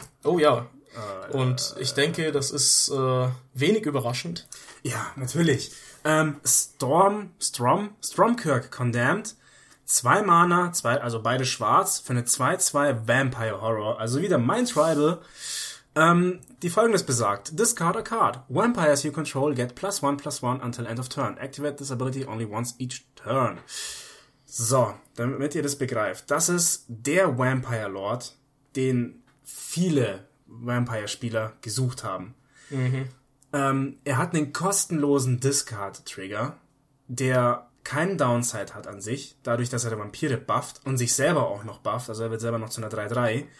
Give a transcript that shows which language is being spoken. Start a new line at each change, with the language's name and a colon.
German: Oh ja. Und ich denke, das ist wenig überraschend. Ja, natürlich. Stromkirk Condemned. 2 Mana, also beide schwarz, für eine 2/2 Vampire Horror. Also wieder mein Tribal. Die Folgendes besagt.
English: Discard a card. Vampires you control get +1/+1 until end of turn. Activate this ability only once each turn.
German: So, damit ihr das begreift. Das ist der Vampire Lord, den viele Vampire-Spieler gesucht haben. Mhm. Er hat einen kostenlosen Discard-Trigger, der keinen Downside hat an sich, dadurch, dass er der Vampire bufft und sich selber auch noch bufft, also er wird selber noch zu einer 3/3.